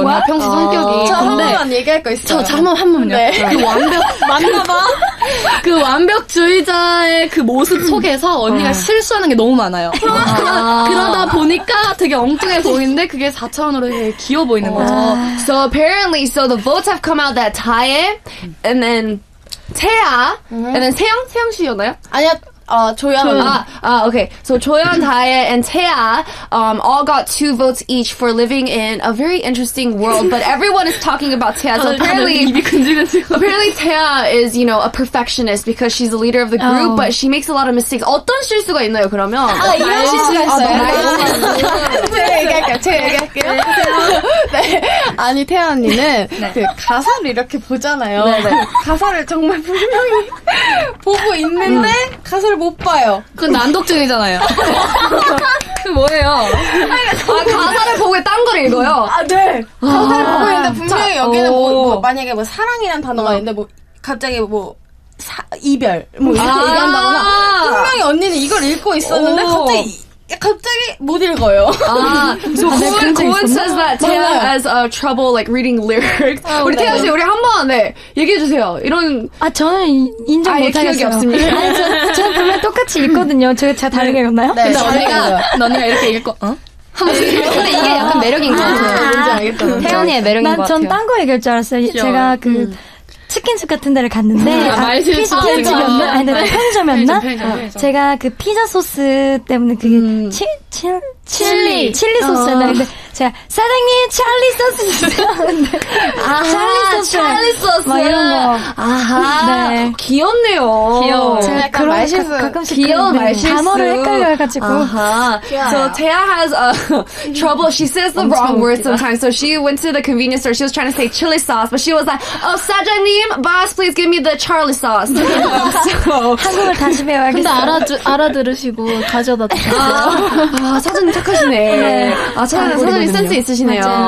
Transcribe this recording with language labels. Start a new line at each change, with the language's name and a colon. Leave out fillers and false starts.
Korean: 언니가 평소 성격이. 저 한 근데 번만 얘기할 거 있어요. 한 번만요. 그 맞나봐. 그 완벽주의자의 그 모습 속에서 언니가 실수하는 게 너무 많아요. 그러다 보니까 되게 엉뚱해 보이는데 그게 4차원으로 되게 귀여워 보이는 거죠.
English: So apparently, the votes have come out that Tae, and then 태아, and then
Korean: 세영 씨였나요? 아니야. 조연.
English: Okay. So 조연, Tae, and Tae all got 2 votes each for living in a very interesting world, but everyone is talking about Tae. So apparently Tae is, a perfectionist because she's the leader of the group, but she makes a lot of mistakes.
Korean: 어떤 실수가 있나요, 그러면? 이런 실수가 있어요. 제가 얘기할게요. 네. 아니, 태아 언니는 그 가사를 이렇게 보잖아요. 가사를 정말 분명히 보고 있는데 가사를 못 봐요. 그건 난독증이잖아요. 그 뭐예요? 가사를 보고 딴 걸 읽어요. 네. 가사를 보고 있는데 분명히 여기는 만약에 사랑이란 단어가 있는데 갑자기 이별 뭐 이렇게 얘기한다거나 분명히 언니는 이걸 읽고 있었는데 갑자기 못 읽어요.
English: So Cohen says that Taeya has trouble like reading lyrics.
Korean: 우리 태연 씨, 우리 한번 얘기해 주세요. 이런 저는 인정 못하겠어요. 기억이 없습니다. 아니, 저는 분명 똑같이 읽거든요. 제가 다르게 읽었나요? 네, 언니가 이렇게 읽고 근데 이게 약간 매력인 것 같아요. 뭔지 알겠다. 태연이의 매력인 것 같아요. 전 딴 거 얘기할 줄 알았어요. 제가 치킨집 같은 데를 갔는데 피자집이었나? 아니, 편의점이었나? 제가 그 피자 소스 때문에 그게 칠리 소스였나? 근데 제가 사장님 찰리 소스 주세요. 찰리 소스 막 이런 거. 네. 귀엽네요. 귀여워. 제가 약간 말실수 가끔씩 귀여운 말실수. 단어를 헷갈려가지고.
English: So Taeya has trouble. She says the wrong word sometimes. So she went to the convenience store. She was trying to say chili sauce, but she was like, "Oh, 사장님, boss, please give me the Charlie sauce." So
Korean: 한국을 다시 배워야겠어요. 근데 알아들으시고 가져다 주세요. 사장님 착하시네. 사장님 센스 있으시네요.